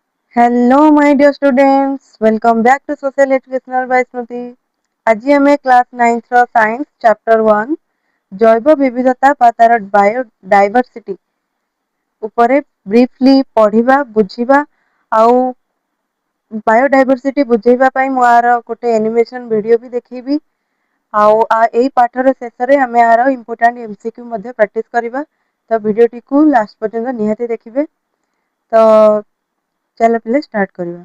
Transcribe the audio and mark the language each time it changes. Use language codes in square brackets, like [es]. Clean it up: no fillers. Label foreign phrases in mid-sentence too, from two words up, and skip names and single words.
[en] Hello, my dear students. Welcome back to Social Educational by Smriti. [or] ଆଜି ଆମେ କ୍ଲାସ୍ 9th ର [en] science chapter [or] 1 ଜୈବ ବିବିଧତା ବା ତାର ବାୟୋଡାଇଭର୍ସିଟି ଉପରେ ବ୍ରିଫଲି ପଢିବା ବୁଝିବା ଆଉ ବାୟୋଡାଇଭର୍ସିଟି ବୁଝେଇବା ପାଇଁ ମୁଁ ଆର ଗୋଟେ [en] animation video [or] ବି ଦେଖେଇବି ଆଉ ଏଇ ପାଠର ଶେଷରେ ଆମେ ଆର [en] important MCQ [or] ମଧ୍ୟ ପ୍ରାକ୍ଟିସ କରିବା ତ ଭିଡିଓଟିକୁ ଲାଷ୍ଟ ପର୍ଯ୍ୟନ୍ତ ନିହାତି ଦେଖିବେ ତ ଚାଲ ପିଲେ ଷ୍ଟାର୍ଟ କରିବା।